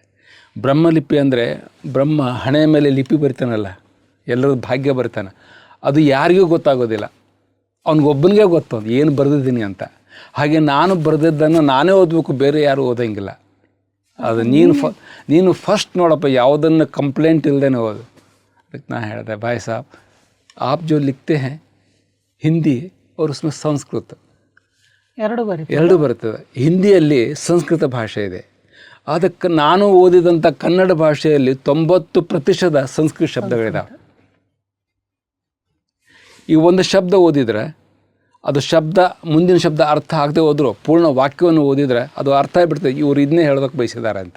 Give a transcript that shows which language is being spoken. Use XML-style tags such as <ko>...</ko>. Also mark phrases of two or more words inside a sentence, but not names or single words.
<kn>ಬ್ರಹ್ಮಲಿಪಿ ಅಂದರೆ ಬ್ರಹ್ಮ ಹಣೆಯ ಮೇಲೆ ಲಿಪಿ ಬರಿತಾನಲ್ಲ, ಎಲ್ಲರದ್ದು ಭಾಗ್ಯ ಬರಿತಾನೆ, ಅದು ಯಾರಿಗೂ ಗೊತ್ತಾಗೋದಿಲ್ಲ, ಅವ್ನಿಗೊಬ್ಬನಿಗೆ ಗೊತ್ತು ಏನು ಬರೆದಿದ್ದೀನಿ ಅಂತ. ಹಾಗೆ ನಾನು ಬರೆದಿದ್ದನ್ನು ನಾನೇ ಓದಬೇಕು, ಬೇರೆ ಯಾರೂ ಓದಂಗಿಲ್ಲ. ಅದು ನೀನು ಫಸ್ಟ್ ನೋಡಪ್ಪ, ಯಾವುದನ್ನು ಕಂಪ್ಲೇಂಟ್ ಇಲ್ಲದೇನೆ ಓದು. ಅದಕ್ಕೆ ನಾ ಹೇಳಿದೆ,</kn> <hi>भाई साहब आप जो लिखते हैं हिंदी और उसमें</hi> <kn>ಸಂಸ್ಕೃತ ಎರಡು ಬರ್ತದೆ. ಹಿಂದಿಯಲ್ಲಿ ಸಂಸ್ಕೃತ ಭಾಷೆ ಇದೆ, ಅದಕ್ಕೆ ನಾನು ಓದಿದಂಥ ಕನ್ನಡ ಭಾಷೆಯಲ್ಲಿ 90% ಸಂಸ್ಕೃತ ಶಬ್ದಗಳಿದ್ದಾವೆ. ಈ ಒಂದು ಶಬ್ದ ಓದಿದರೆ ಅದು ಶಬ್ದ, ಮುಂದಿನ ಶಬ್ದ ಅರ್ಥ ಆಗದೆ ಹೋದರೂ ಪೂರ್ಣ ವಾಕ್ಯವನ್ನು ಓದಿದರೆ ಅದು ಅರ್ಥ ಆಗಿಬಿಡ್ತದೆ, ಇವರು ಇದನ್ನೇ ಹೇಳೋದಕ್ಕೆ ಬಯಸಿದ್ದಾರೆ ಅಂತ.</kn>